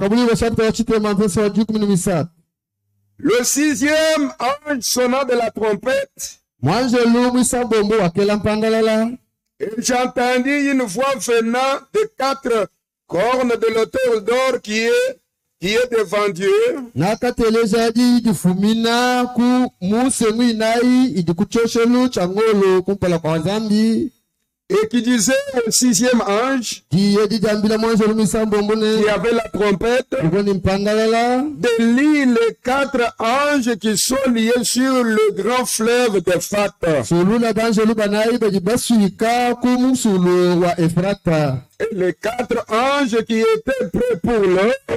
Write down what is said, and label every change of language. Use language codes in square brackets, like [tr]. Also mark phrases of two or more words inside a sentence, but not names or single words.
[fr] Le sixième ange sonna de la trompette. Et j'entendis une voix venant de quatre corne de l'autel d'or qui est devant Dieu. [cjk] Nakateleza di fumina ku musengu inai idi kuchoshelu changolo kumpala kwa zambi. [fr] Et qui disait au 6e ange, qui avait la trompette, de lire les 4 anges qui sont liés sur le grand fleuve d'Euphrate. Et les 4 anges qui étaient prêts pour l'heure.